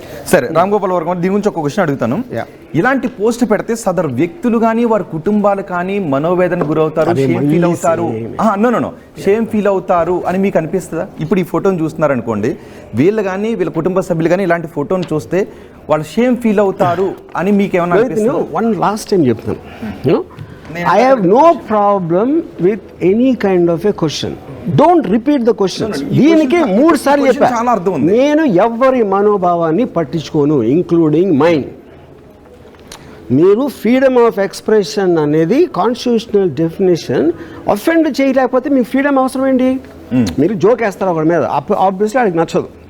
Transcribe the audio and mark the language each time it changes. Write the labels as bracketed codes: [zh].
[te] సరే, రామ్ గోపాల్ వర్మ దీని గురించి ఒక క్వశ్చన్ అడుగుతాను. ఇలాంటి పోస్ట్ పెడితే సదరు వ్యక్తులు కానీ వారి కుటుంబాలు కానీ మనోవేదన గురవుతారు, షేమ్ ఫీల్ అవుతారు. షేమ్ ఫీల్ అవుతారు అని మీకు అనిపిస్తుందా? ఇప్పుడు ఈ ఫోటోని చూస్తున్నారు అనుకోండి, వీళ్ళు కానీ వీళ్ళ కుటుంబ సభ్యులు కానీ ఇలాంటి ఫోటోని చూస్తే వాళ్ళు షేమ్ ఫీల్ అవుతారు అని మీకు ఏమన్నా అనిపిస్తుందా? [en] One last time చెప్తాను, I have no problem with any kind of a question. Don't repeat the questions. [te] దీనికి 3 సార్లు చెప్పా. నేను ఎవరి మనోభావాన్ని పట్టించుకోను, ఇంక్లూడింగ్ మైండ్. మీరు ఫ్రీడమ్ ఆఫ్ ఎక్స్ప్రెషన్ అనేది కాన్స్టిట్యూషనల్ డెఫినేషన్. అఫెండ్ చేయలేకపోతే మీకు ఫ్రీడమ్ అవసరం ఏంటి? మీరు జోక్ వేస్తారు ఒకటి మీద, ఆబ్వియస్లీ వాడికి నచ్చదు.